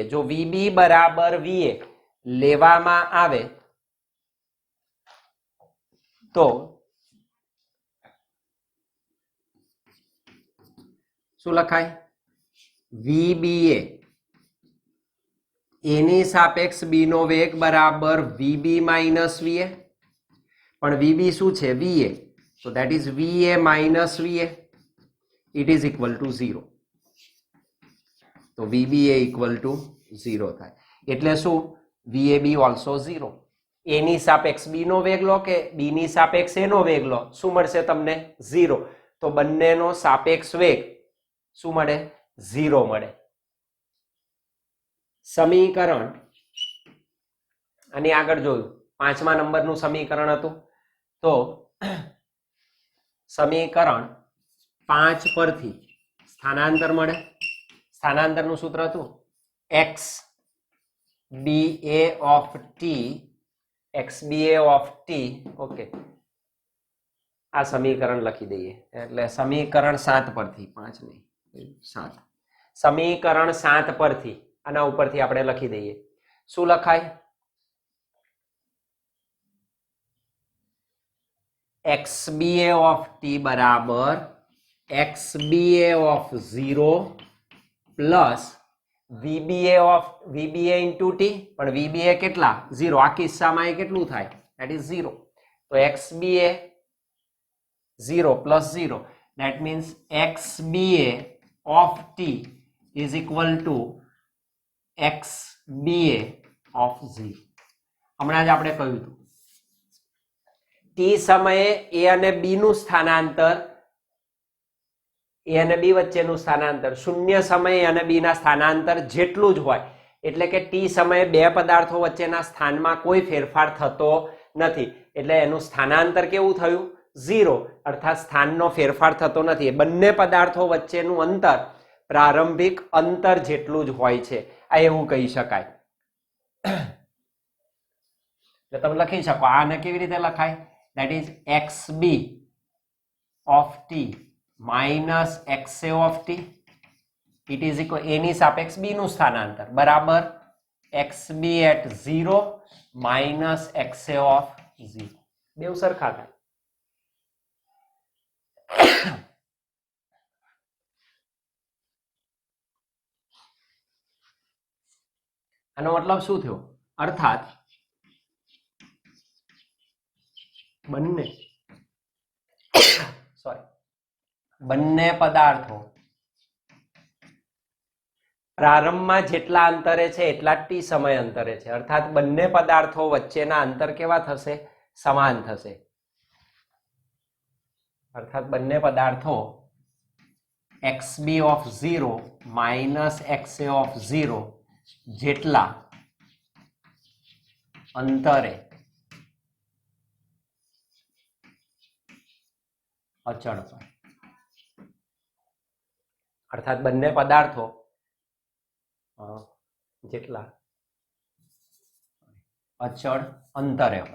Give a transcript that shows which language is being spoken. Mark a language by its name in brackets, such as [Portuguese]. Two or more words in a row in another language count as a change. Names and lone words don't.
[Gujarati] જો VB બરાબર VA લેવામાં આવે તો શું લખાય? VBA એની સાપેક્ષ બી નો વેગ બરાબર VB માઇનસ VA. પણ VB શું છે? [English] VA. So that is VA minus VA. It is equal to 0. તો VBA equal to 0 થાય. [Gujarati] એટલે શું? VAB ઓલ્સો 0. A ની સાપેક્ષ B નો વેગ લો કે B ની સાપેક્ષ A નો વેગ લો, શું મળશે તમને? 0. તો બંનેનો સાપેક્ષ વેગ શું મળે? 0 મળે. સમીકરણ આની આગળ જોયું 5મા નંબરનું સમીકરણ હતું. તો સમીકરણ 5 પરથી સ્થાનાંતર મળે. સ્થાનાંતરનું સૂત્ર હતું [English] x BA of t XBA of t. [Gujarati] ઓકે, આ સમીકરણ લખી દઈએ. એટલે સમીકરણ 7 પરથી, 5 નહીં 7, સમીકરણ 7 પરથી આના ઉપરથી આપણે લખી દઈએ. શું લખાય? [English] XBA of t [Gujarati] બરાબર [English] XBA of 0 પ્લસ VBA into t. [Gujarati] પણ VBA કેટલા? 0. આ કિસ્સામાં એ કેટલું થાય? [English] that is 0. તો XBA 0 plus 0, that means XBA of t is equal to XBA of 0. [Gujarati] હમણાં જ આપણે કહ્યું હતું t સમયે a અને b નું સ્થાનાંતર, a અને b વચ્ચેનું સ્થાનાંતર શૂન્ય સમયે અને b ના સ્થાનાંતર જેટલું જ હોય. એટલે કે t સમયે બે પદાર્થો વચ્ચેના સ્થાનમાં કોઈ ફેરફાર થતો નથી. એટલે એનું સ્થાનાંતર કેવું થયું? 0. અર્થાત સ્થાનનો ફેરફાર થતો નથી. બંને પદાર્થો વચ્ચેનું અંતર પ્રારંભિક અંતર જેટલું જ હોય છે. આ એવું કહી શકાય. એટલે તમે લખી શકો. આને કેવી રીતે લખાય? [English] that is XB of t minus XA of t. it is equal [Gujarati] a ની સાપેક્ષ b નું સ્થાનાંતર બરાબર [English] XB at 0 minus XA of 0. [Gujarati] બેવ સરખા થાય. આનો મતલબ શું થયો? અર્થાત બંને પદાર્થો પ્રારંભમાં જેટલા અંતરે છે એટલા જ t સમય અંતરે છે. અર્થાત બંને પદાર્થો વચ્ચેના અંતર કેવા થશે? સમાન થશે. અર્થાત બંને પદાર્થો [English] XB of 0 minus XA of 0 [Gujarati] જેટલા અંતરે અચળ હોય. અર્થાત બંને પદાર્થો જેટલા અચળ અંતરે હોય.